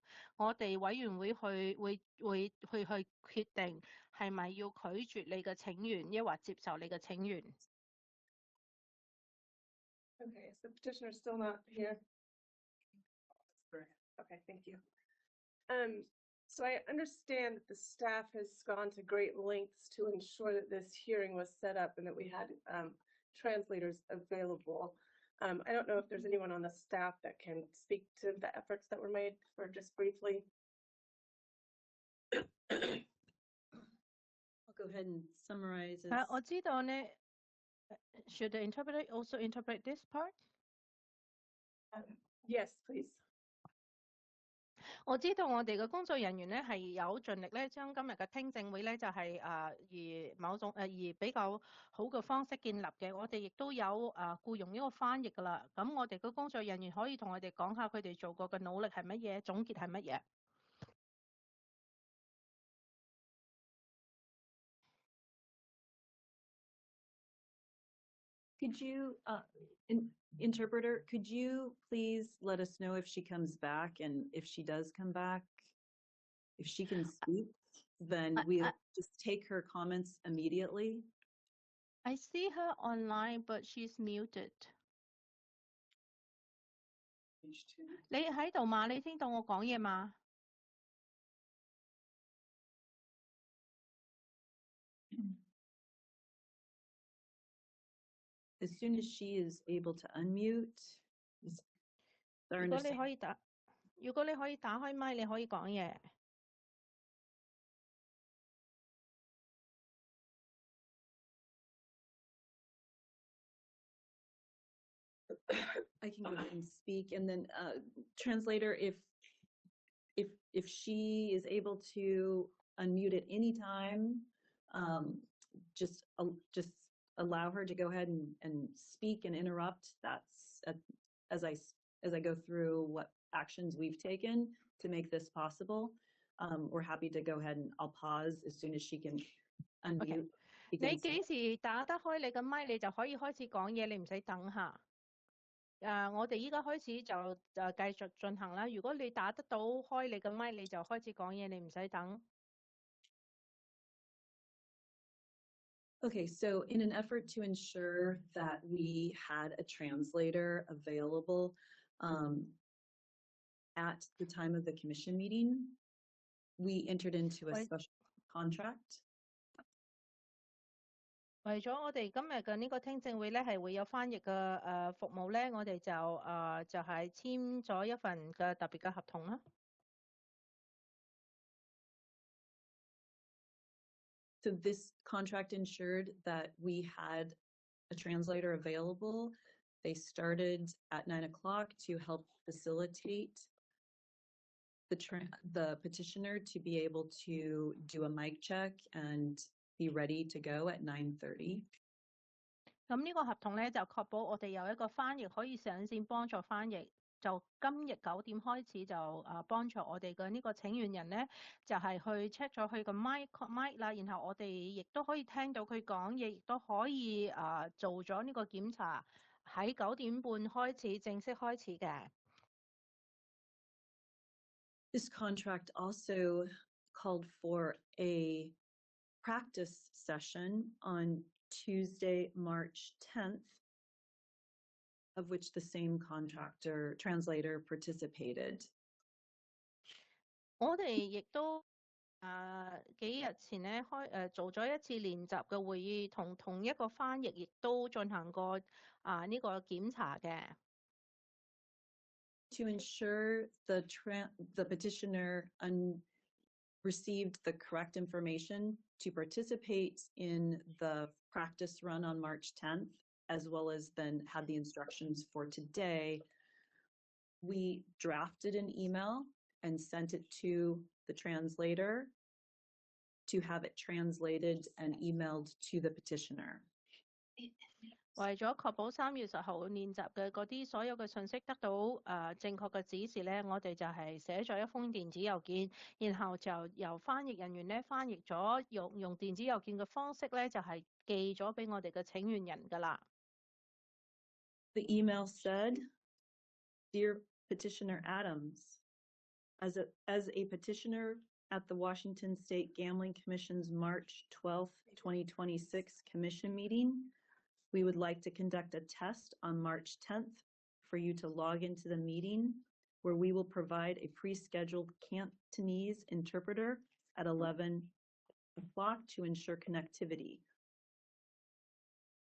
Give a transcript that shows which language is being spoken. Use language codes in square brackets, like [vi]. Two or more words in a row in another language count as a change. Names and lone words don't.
[yue] 我哋委員會會決定係咪要拒絕你嘅請願，抑或接受你嘅請願。 [en] Okay, is the petitioner still not here? Okay, thank you. So I understand that the staff has gone to great lengths to ensure that this hearing was set up and that we had translators available. I don't know if there's anyone on the staff that can speak to the efforts that were made for just briefly. I'll go ahead and summarize. [yue] 我知道呢 [en] should the interpreter also interpret this part? Yes, please. [yue] 我知道我哋嘅工作人員咧係有盡力咧，將今日嘅聽證會咧就係以某種以比較好嘅方式建立嘅。我哋亦都有僱用呢個翻譯噶啦。咁我哋嘅工作人員可以同我哋講下佢哋做過嘅努力係乜嘢，總結係乜嘢。 [en] Could you, interpreter, could you please let us know if she comes back, and if she does come back, if she can speak, then we'll just take her comments immediately. I see her online, but she's muted. [yue] 你喺度嘛？你聽到我講嘢嘛？ [en] As soon as she is able to unmute, is there [yue] 如果你可以打開麥，你可以講嘢。 [en] I can go ahead and speak, and then translator, if she is able to unmute at any time, just allow her to go ahead and speak and interrupt. That's as I go through what actions we've taken to make this possible. We're happy to go ahead, and I'll pause as soon as she can unmute. Okay. [yue] 你幾時打得開你嘅麥，你就可以開始講嘢，你唔使等下。我哋依家開始就繼續進行啦。如果你打得到開你嘅麥，你就開始講嘢，你唔使等。 [en] Okay, so in an effort to ensure that we had a translator available at the time of the commission meeting, we entered into a special contract. [yue] 為咗我哋今日嘅呢個聽證會咧，係會有翻譯嘅服務咧，我哋就係簽咗一份嘅特別嘅合同啦。 [en] So this contract ensured that we had a translator available. They started at 9 o'clock to help facilitate the petitioner to be able to do a mic check and be ready to go at 9:30. [yue] 咁呢個合同咧就確保我哋有一個翻譯可以上線幫助翻譯。就今日9點開始就幫助我哋嘅呢個請願人咧，就係去 check 咗佢個mic 啦，然後我哋亦都可以聽到佢講嘢，亦都可以做咗呢個檢查，喺9點半開始正式開始嘅。 [en] This contract also called for a practice session on Tuesday, March 10th, of which the same translator participated. [yue] 我哋亦都幾日前咧做咗一次練習嘅會議，同一個翻譯亦都進行過呢個檢查嘅。 [en] To ensure the petitioner received the correct information to participate in the practice run on March 10th, as well as then had the instructions for today, we drafted an email and sent it to the translator to have it translated and emailed to the petitioner. [yue] 為咗確保3月10號練習嘅嗰啲所有嘅信息得到正確嘅指示咧，我哋就係寫咗一封電子郵件，然後就由翻譯人員咧翻譯咗，用電子郵件嘅方式咧就係寄咗俾我哋嘅請願人㗎啦。 [en] The email said, "Dear Petitioner Adams, as a petitioner at the Washington State Gambling Commission's March 12th, 2026 commission meeting, we would like to conduct a test on March 10th for you to log into the meeting, where we will provide a pre-scheduled Cantonese interpreter at 11 o'clock to ensure connectivity."